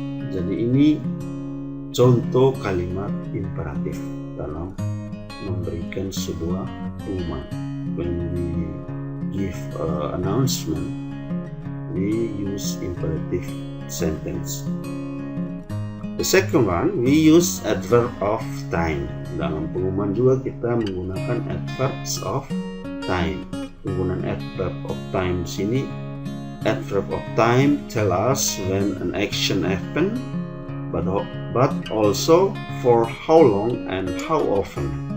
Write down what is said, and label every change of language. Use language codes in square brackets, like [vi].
[id] Jadi ini contoh kalimat imperatif dalam memberikan sebuah pengumuman. [en] When we give announcement, we use imperative sentence. The second one, we use adverb of time. [id] Dalam pengumuman juga kita menggunakan adverbs of time. Penggunaan adverb of time di sini, [en] adverb of time tell us when an action happen, but also for how long and how often.